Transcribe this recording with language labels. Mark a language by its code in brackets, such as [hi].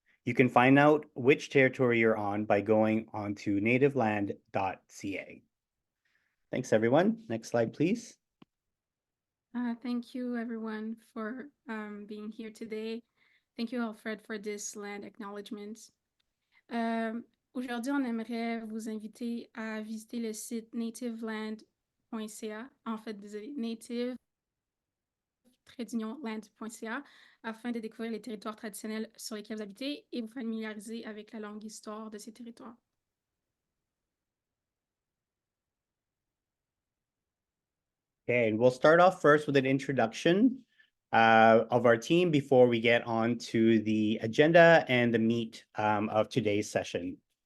[en] You can find out which territory you're on by going on to nativeland.ca. Thanks, everyone. Next slide, please. Thank you, everyone, for being here today. Thank you, Alfred, for this land acknowledgement. [fr] Aujourd'hui, on aimerait vous inviter à visiter le site nativeland.ca, en fait, désolé, native-land.ca, afin de découvrir les territoires traditionnels sur lesquels vous habitez et vous familiariser avec la longue histoire de ces territoires. [en] Okay, and we'll start off first with an introduction of our team before we get on to the agenda and the meat of today's session.